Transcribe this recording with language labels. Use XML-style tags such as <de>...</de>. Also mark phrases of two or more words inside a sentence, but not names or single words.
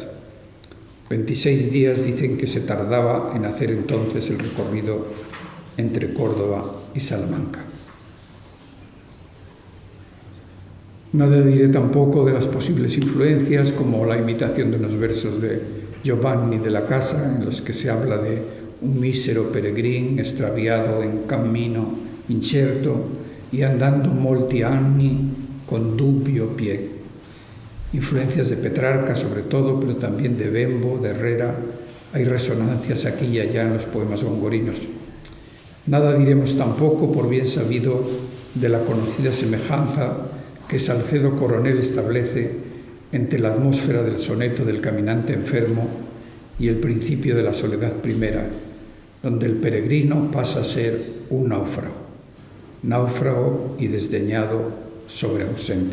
<es>26 días dicen que se tardaba en hacer entonces el recorrido entre Córdoba y Salamanca. Nada diré tampoco de las posibles influencias, como la imitación de unos versos de Giovanni de la Casa, en los que se habla de un mísero peregrín extraviado en</es> <it>cammino incerto</it> <es>y andando</es> <it>molti anni con dubbio pie.</it> <es>Influencias de Petrarca sobre todo, pero también de Bembo, de Herrera. Hay resonancias aquí y allá en los poemas gongorinos. Nada diremos tampoco, por bien sabido, de la conocida semejanza que Salcedo Coronel establece entre la atmósfera del soneto del caminante enfermo y el principio de la soledad primera, donde el peregrino pasa a ser un náufrago y desdeñado sobre ausente.</es>